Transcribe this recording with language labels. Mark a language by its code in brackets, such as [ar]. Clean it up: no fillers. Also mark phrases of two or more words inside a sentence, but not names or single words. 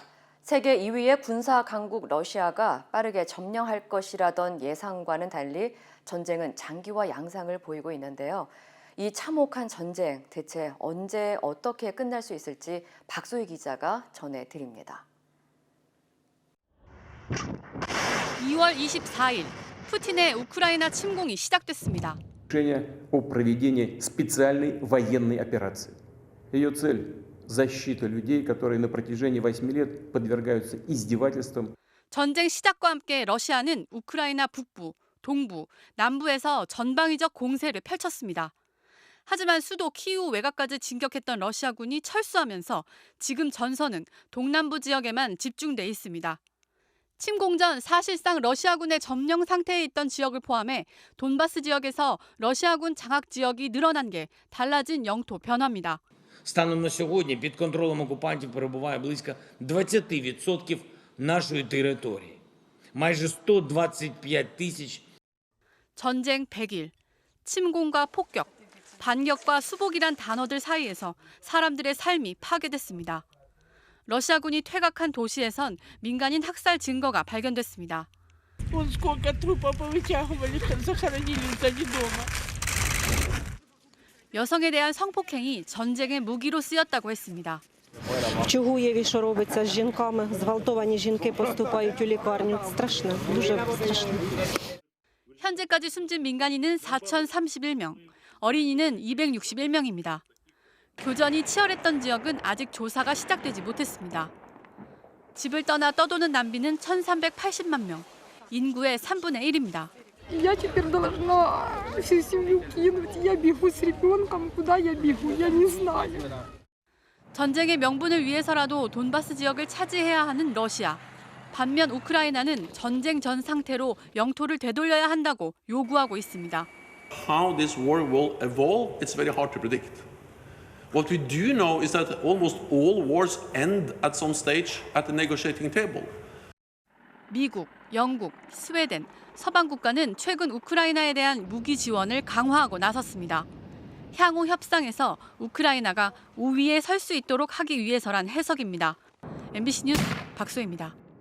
[ko] 세계 2위의 군사 강국 러시아가 빠르게 점령할 것이라던 예상과는 달리 전쟁은 장기화 양상을 보이고 있는데요. 이 참혹한 전쟁 대체 언제 어떻게 끝날 수 있을지 박소희 기자가 전해드립니다. 2월 24일 푸틴의 우크라이나 침공이 시작됐습니다. [ru] Решение о проведении специальной военной операции. Ее цель – защита людей, которые на протяжении 8 лет подвергаются издевательствам. [ko] 전쟁 시작과 함께 러시아는 우크라이나 북부, 동부, 남부에서 전방위적 공세를 펼쳤습니다. 하지만 수도 키이우 외곽까지 진격했던 러시아군이 철수하면서 지금 전선은 동남부 지역에만 집중돼 있습니다. 침공 전 사실상 러시아군의 점령 상태에 있던 지역을 포함해 돈바스 지역에서 러시아군 장악 지역이 늘어난 게 달라진 영토 변화입니다. [uk] Станом на сьогодні під контролем окупантів перебуває близько 20% нашої території. майже 125 тисяч. [ko] 전쟁 100일, 침공과 폭격, 반격과 수복이란 단어들 사이에서 사람들의 삶이 파괴됐습니다. 러시아군이 퇴각한 도시에선 민간인 학살 증거가 발견됐습니다. 여성에 대한 성폭행이 전쟁의 무기로 쓰였다고 했습니다. [uk] Чого є, що робиться з жінками? Зґвалтовані жінки поступають у лікарню. Страшно, дуже страшно. [ko] 현재까지 숨진 민간인은 4,031명, 어린이는 261명입니다. 교전이 치열했던 지역은 아직 조사가 시작되지 못했습니다. 집을 떠나 떠도는 난민은 1,380만 명, 인구의 3분의 1입니다. [ru] Я теперь должна всю семью кинуть. Я бегу с ребенком. Куда я бегу? Я не знаю. [ko] 전쟁의 명분을 위해서라도 돈바스 지역을 차지해야 하는 러시아. 반면 우크라이나는 전쟁 전 상태로 영토를 되돌려야 한다고 요구하고 있습니다. [en] How this war will evolve, it's very hard to predict. What we do know is that almost all wars end at some stage at the negotiating table. [ko] 미국, 영국, 스웨덴, 서방 국가는 최근 우크라이나에 대한 무기 지원을 강화하고 나섰습니다. 향후 협상에서 우크라이나가 우위에 설 수 있도록 하기 위해서란 해석입니다. MBC 뉴스 박소희입니다.